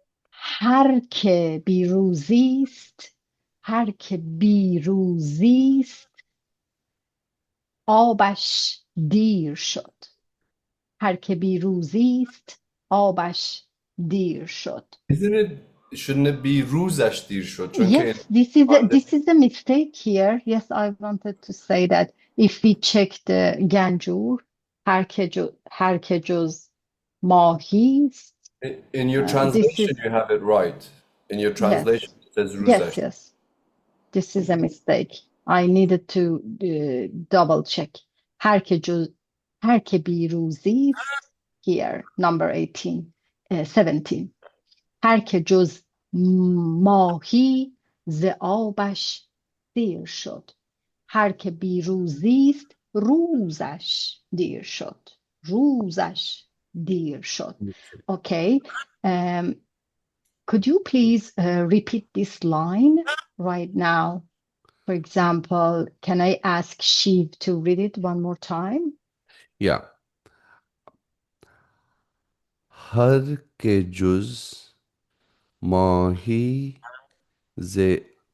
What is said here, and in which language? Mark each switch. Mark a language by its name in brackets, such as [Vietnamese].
[Persian] هر که بی روزیست، هر که بی روزیست، آبش دیر شد. هر که بی روزیست، آبش دیر شد. [English] Shouldn't it be [Persian] روزش دیر شد؟ [English] Yes, this is a mistake here. Yes, I wanted to say that if we check the Ganjur, [Persian] هر که جز ماهی است, [English] In your this translation, is you have it right. In your translation, it says [Persian] روزش. [English] yes. This is a mistake. I needed to double check. [Persian] هر که بی روزی است, [English] here, number 18, 17. [Persian] هر که جز ماهی ز آبش دیر شد. هر که بی روزیست، روزش دیر شد. روزش دیر شد. [English] Okay. Could you please repeat this line right now? For example, can I ask Shiv to read it one more time? Yeah. [Persian] हर के जुज माही ze